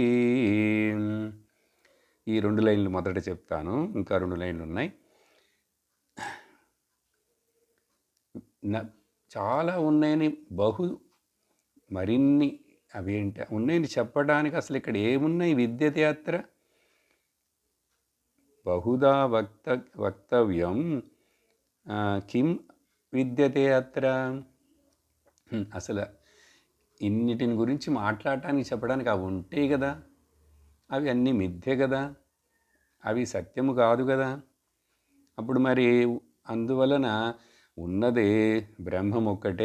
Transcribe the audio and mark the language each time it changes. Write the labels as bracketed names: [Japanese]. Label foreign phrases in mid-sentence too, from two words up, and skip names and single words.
[Telugu] ఈ 2 లైన్లు మొదట చెప్తాను, ఇంకా 2 లైన్లు ఉన్నాయి. చాలా ఉన్నాయని మరిన్ని అవేంటి ఉన్నాయని చెప్పడానికి అసలు ఇక్కడ ఏమున్నాయి? [Sanskrit] విద్యతే అత్ర బహుదా వక్తవ్యం కిం విద్యతే అత్ర. [Telugu] అసలు ఇన్నిటిని గురించి మాట్లాడటానికి, చెప్పడానికి అవి ఉంటాయి కదా, అవి అన్నీ మిథ్య కదా, అవి సత్యము కాదు కదా. అప్పుడు మరి అందువలన ఉన్నదే బ్రహ్మం ఒక్కటే.